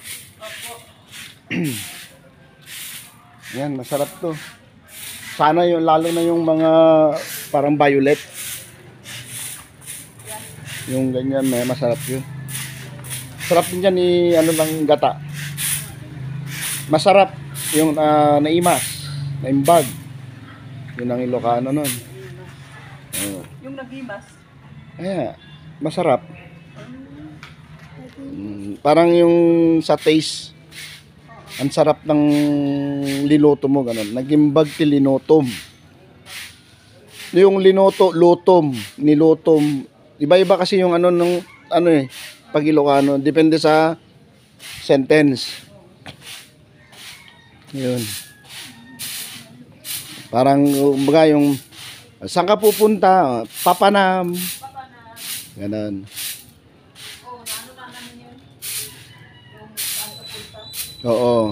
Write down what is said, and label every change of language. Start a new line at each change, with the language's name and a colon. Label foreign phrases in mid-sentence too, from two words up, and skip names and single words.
Filipino: Yan, masarap to. Sana yung, lalo na yung mga parang violet. Yung ganyan, may masarap yun. Sarap din yan ano lang gata. Masarap yung naimas, naimbag. Yun ang Ilocano nun. Yung nagimas. Ayan, masarap. Parang yung sa taste, ang sarap ng liloto mo, ganun.
Iloko: Nagimbag ti linotom.
Filipino: Yung linoto, lutom, nilutom. Iba-iba kasi yung ano nung ano eh, pag Ilocano, depende sa sentence. Yun. Parang kumbaga yung saan ka pupunta? Papanam. Ganun. Oo.